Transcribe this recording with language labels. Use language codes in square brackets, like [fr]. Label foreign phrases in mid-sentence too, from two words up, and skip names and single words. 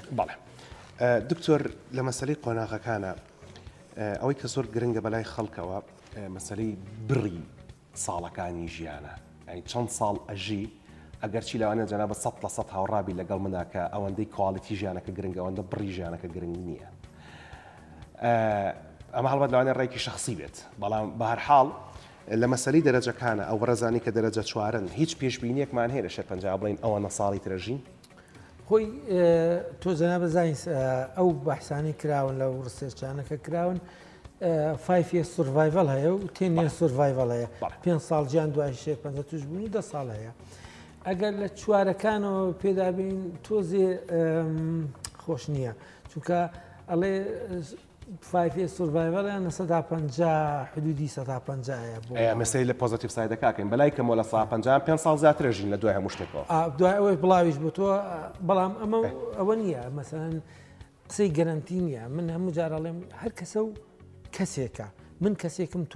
[ckb] بەڵێ دکتۆر لە مەسلەی قۆناغەکانە ئەوەی کە زۆر گرنگە بەلای خەڵکەوە مەسلەی بڕی ساڵەکانی ژیانە یعنی چەند ساڵ ئەژی ئەگەرچی لەوانە جەنابەت 100% هاوڕابی لەگەڵ مناکە ئەوەندەی کواڵیتی ژیانەکە گرنگە ئەوەندە بڕی ژیانەکە گرنگ نییە ئەمە هەڵبەت لەوانێ ڕێکی شخصی بێت بەڵام بە هەر حاڵ لە مەسەلەی دەرەجەکانە ئەو ڕێزانی کە دەرەجە چوارن هیچ پێشبینیەکمان هەیە لە شێرپەنجا بڵین ئەوەنە ساڵی ترەژین خۆی تۆ جەنابە زانیس ئەو بەحسانی کراون لە ڕسێرچانەکە کراون 5 [en] years survival [ckb] هەیە و 10 [en] years survival [ckb] هەیە 5 ساڵ گیان دوای شێرپەنجە توش بوونی 10 ساڵ هەیە ئەگەر لە چوارەکانەوە پێدابین تۆزێ خۆش نییە چونکە ئەڵێ 5 years survival یان 150 حدودی 150 هەیە بۆ مەسەی لە [en] positive sideەکەکەین [ckb] بەلای کەمەوە لە 150 5 ساڵ زیاترەژین لە دوای هەموو شتێکەوە دوای ئەوەی بڵاویش بۆ تۆ بەڵام ئەمە ئەوە نییە مەسەن قسەی گەرانتی نییە من هەموو جارەڵێم هەر کەسە و کەسێکە من کەسێکم تۆ